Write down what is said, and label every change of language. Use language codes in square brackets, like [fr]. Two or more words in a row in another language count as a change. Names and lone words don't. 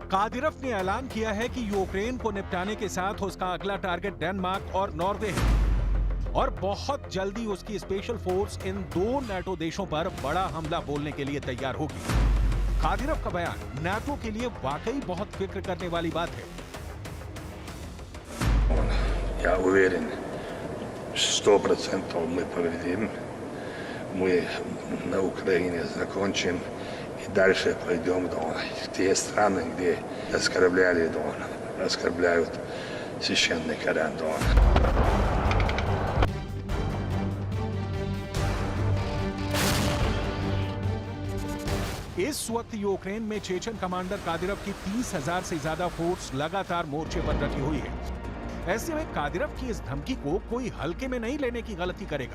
[hi] कादिरफ ने ऐलान किया है कि यूक्रेन को निपटाने के साथ उसका अगला टारगेट डेनमार्क और नॉर्वे है और बहुत जल्दी उसकी स्पेशल फोर्स इन 2 नेटो देशों पर बड़ा हमला बोलने के लिए तैयार होगी। कादिरफ का बयान नेटो के लिए वाकई बहुत फिक्र करने वाली बात है। [ru] Я уверен, 100% мы победим. Мы на Украине закончим и дальше пойдем в те страны, где оскорбляют священный Коран. [hi] इस वक्त यूक्रेन में चेचन कमांडर कादिरफ की 30,000 से ज्यादा फोर्स लगातार मोर्चे पर डटी हुई है। ऐसे में कादिरफ की इस धमकी को कोई हल्के में नहीं लेने की गलती करेगा।